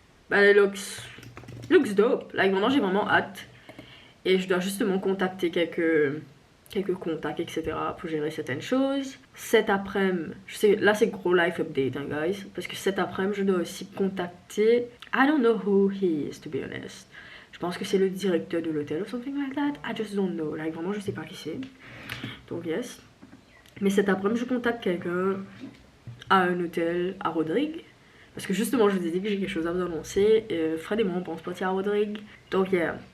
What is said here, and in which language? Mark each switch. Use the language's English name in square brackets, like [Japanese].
[French] Bah, [English] it looks dope. [French] Like, vraiment, j'ai vraiment hâte. Et je dois justement contacter quelques contacts, etc. pour gérer certaines choses. Cet après-midi, là c'est gros life update, hein, guys. Parce que cet après-midi, je dois aussi contacter. [English] I don't know who he is, to be honest. [French] Je pense que c'est le directeur de l'hôtel [English] or something like that. I just don't know. [French] Like, vraiment, je sais pas qui c'est. Donc, yes. Mais cet après-midi, je contacte quelqu'un à un hôtel à Rodrigue. Parce que justement, je vous ai dit que j'ai quelque chose à vous annoncer. Fred et moi, on pense partir à Rodrigue. Donc, yeah.